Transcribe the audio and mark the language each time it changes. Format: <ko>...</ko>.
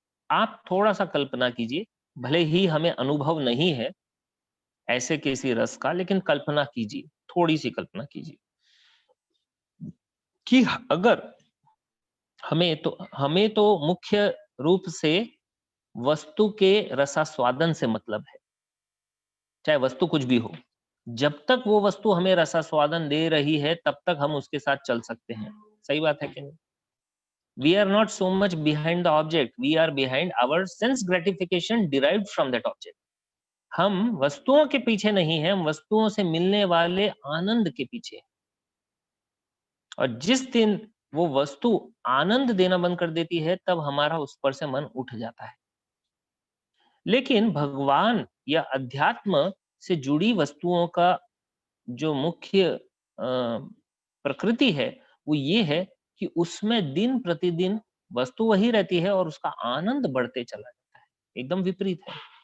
<hi>आप थोड़ा सा कल्पना कीजिए, भले ही हमें अनुभव नहीं है ऐसे किसी रस का, लेकिन कल्पना कीजिए, थोड़ी सी कल्पना कीजिए कि अगर हमें तो मुख्य रूप से वस्तु के रसास्वादन से मतलब है, चाहे वस्तु कुछ भी हो। जब तक वो वस्तु हमें रसास्वादन दे रही है तब तक हम उसके साथ चल सकते हैं। सही बात है कि नहीं?</hi> <en>We are not so much behind the object, we are behind our sense gratification derived from that object.</en> <hi>हम वस्तुओं के पीछे नहीं हैं, हम वस्तुओं से मिलने वाले आनंद के पीछे हैं। और जिस दिन वो वस्तु आनंद देना बंद कर देती है तब हमारा उस पर से मन उठ जाता है। लेकिन भगवान या अध्यात्म से जुड़ी वस्तुओं का जो मुख्य प्रकृति है वो ये है कि उसमें दिन प्रतिदिन वस्तु वही रहती है और उसका आनंद बढ़ते चला जाता है। एकदम विपरीत है।</hi>